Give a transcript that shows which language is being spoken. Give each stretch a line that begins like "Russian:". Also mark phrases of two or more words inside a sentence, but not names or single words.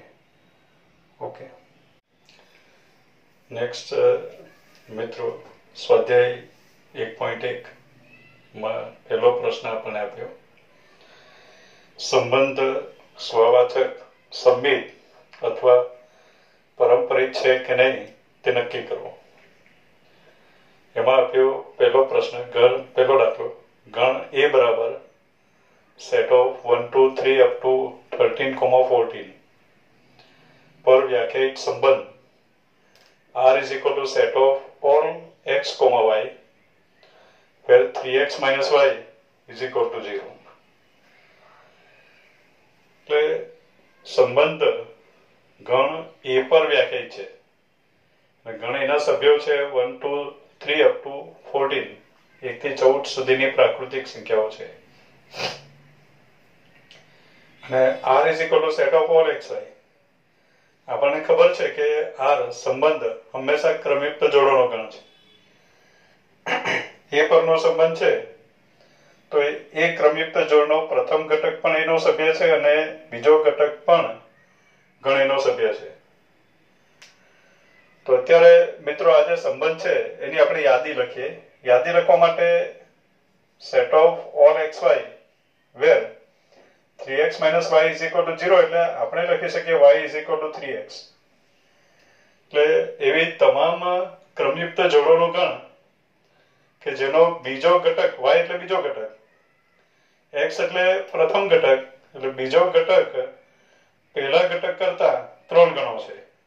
Gujarati: ઓકે, નેક્સ્ટ મિત્રો, સ્વાધ્યાય 1.1 માં પહેલો પ્રશ્ન આપણને આપ્યો, સંબંધ સ્વવાચક સંબિત અથવા પારંપરિક છે કે નહીં તે નક્કી કરવો. એમાં આપ્યો પહેલો પ્રશ્ન, પહેલો દાખલો, ગણ A બરાબર
English: set of 1 2 3 up to 13, 14
Gujarati: પર વ્યાખ્યાયિત સંબંધ
English: R is equal to set of all x, y where 3x minus y is equal to 0.
Gujarati: એટલે સંબંધ ગણ A પર વ્યાખ્યાયિત છે. ગણ એના સભ્યો છે 1 2 3
English: up to
Gujarati: 14, 1 થી 14 સુધીની પ્રાકૃતિક સંખ્યાઓ છે.
English: અને R is equal to set of all xy.
Gujarati: આપણને ખબર છે કે R સંબંધ હંમેશા ક્રમયુક્ત જોડોનો ગણ છે. એ પરનો સંબંધ છે તો એ ક્રમયુક્ત જોડનો પ્રથમ ઘટક પણ એનો સભ્ય છે અને બીજો ઘટક પણ ગણ એનો સભ્ય છે. તો અત્યારે મિત્રો આ જે સંબંધ છે એની આપણે યાદી લખીએ. યાદી લખવા માટે
English: set of all xy where 3x minus y is equal to 0
Gujarati: એટલે આપણે લખી શકીએ
English: y is equal to 3x.
Gujarati: એટલે એવી તમામ ક્રમયુક્ત જોડોનો ગણ કે જેનો બીજો ઘટક y એટલે બીજો ઘટક x એટલે પ્રથમ ઘટક એટલે બીજો ઘટક પહેલા ઘટક કરતા 3 ગણો છે.